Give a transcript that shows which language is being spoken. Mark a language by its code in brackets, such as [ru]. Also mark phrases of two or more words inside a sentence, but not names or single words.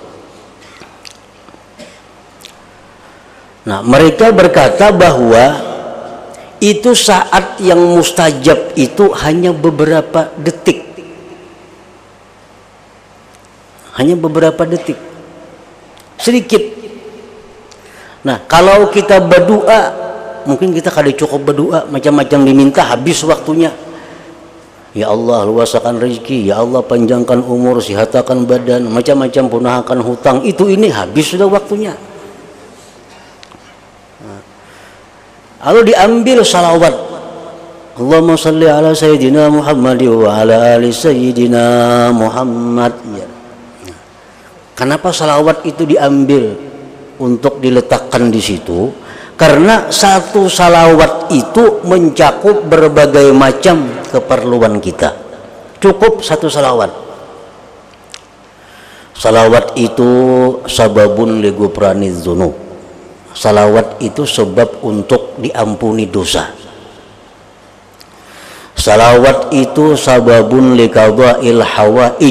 [id] Nah, mereka berkata bahwa itu saat yang mustajab itu hanya beberapa detik. Hanya beberapa detik. Sedikit. Nah, kalau kita berdoa, mungkin kita kada cukup berdoa, macam-macam diminta, habis waktunya. Ya Allah, luasakan rezeki, ya Allah panjangkan umur, sihatakan badan, macam-macam, punahkan hutang, itu ini habis sudah waktunya. Lalu diambil salawat, [ar] اللهم صل على سيدنا محمد وعلى آل سيدنا محمد. Ya. [id] Kenapa salawat itu diambil untuk diletakkan di situ? Karena satu salawat itu mencakup berbagai macam keperluan kita. Cukup satu salawat. Salawat itu [ar] سبب لغفران الذنوب. [id] Salawat itu sebab untuk diampuni dosa. Salawat itu [ar] سبب لقضاء الحوائج.